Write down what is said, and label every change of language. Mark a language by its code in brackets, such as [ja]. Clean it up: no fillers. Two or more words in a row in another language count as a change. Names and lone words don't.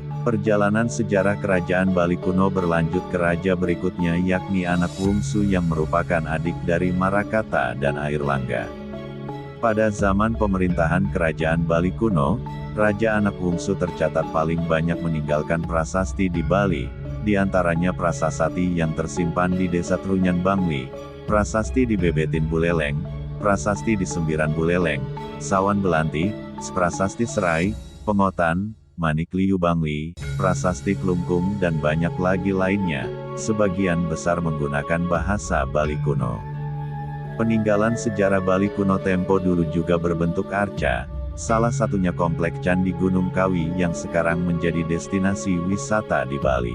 [id] Perjalanan sejarah kerajaan Bali kuno berlanjut ke raja berikutnya yakni anak bungsu yang merupakan adik dari Marakata dan Airlangga. Pada zaman pemerintahan kerajaan Bali kuno, raja anak bungsu tercatat paling banyak meninggalkan prasasti di Bali, diantaranya prasasti yang tersimpan di Desa Trunyan Bangli, prasasti di Bebetin Buleleng, prasasti di Sembiran Buleleng, Sawan Belanti, prasasti Serai, Pengotan, Manikliu Bangli, prasasti Klungkung dan banyak lagi lainnya, sebagian besar menggunakan bahasa Bali kuno. Peninggalan sejarah Bali kuno tempo dulu juga berbentuk arca, salah satunya komplek Candi Gunung Kawi yang sekarang menjadi destinasi wisata di Bali.